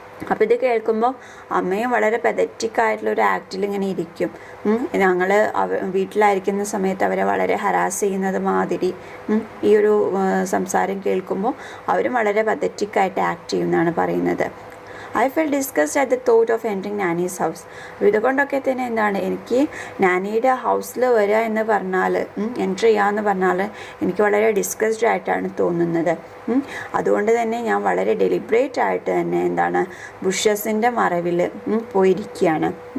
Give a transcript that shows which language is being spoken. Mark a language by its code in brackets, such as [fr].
[ml] അപ്പോൾ ഇത് കേൾക്കുമ്പോൾ അമ്മയും വളരെ പെതറ്റിക്കായിട്ടുള്ളൊരു ആക്റ്റിൽ ഇങ്ങനെ ഇരിക്കും. ഞങ്ങൾ വീട്ടിലായിരിക്കുന്ന സമയത്ത് അവരെ വളരെ ഹരാസ് ചെയ്യുന്നത് മാതിരി ഈ ഒരു സംസാരം കേൾക്കുമ്പോൾ അവരും വളരെ പെതറ്റിക്കായിട്ട് ആക്ട് ചെയ്യുമെന്നാണ് പറയുന്നത്. [en] I felt disgusted at the thought of entering Nanny's house. [ml] ഇതുകൊണ്ടൊക്കെ തന്നെ എന്താണ് എനിക്ക് നാനിയുടെ ഹൗസിൽ വരിക എന്ന് പറഞ്ഞാൽ, എൻ്റർ ചെയ്യാമെന്ന് പറഞ്ഞാൽ എനിക്ക് വളരെ ഡിസ്കസ്ഡ് ആയിട്ടാണ് തോന്നുന്നത്. അതുകൊണ്ട് തന്നെ ഞാൻ വളരെ ഡെലിബ്രേറ്റ് ആയിട്ട് തന്നെ എന്താണ് ബുഷസിൻ്റെ മറവിൽ പോയിരിക്കുകയാണ്.